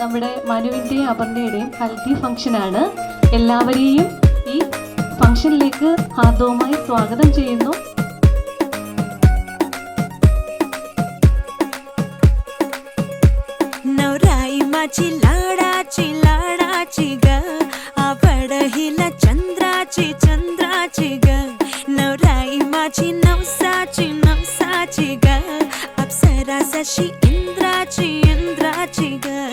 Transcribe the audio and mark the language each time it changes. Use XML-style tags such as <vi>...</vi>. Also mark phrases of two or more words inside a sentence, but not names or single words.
<ml>മനുവിൻ്റെയും അപർണയുടെയും ഹൽദി ഫംഗ്ഷനാണ്. എല്ലാവരെയും ഈ ഫംഗ്ഷനിലേക്ക് ഹാർദവമായി സ്വാഗതം ചെയ്യുന്നു.</ml> <mr>नवराई लाडाची लाडाची ग आवडहिला चंद्राची चंद्राची ग नवराई माझी नवसाची नवसाची ग अप्सरा जशी इंद्राची इंद्राची ग</mr>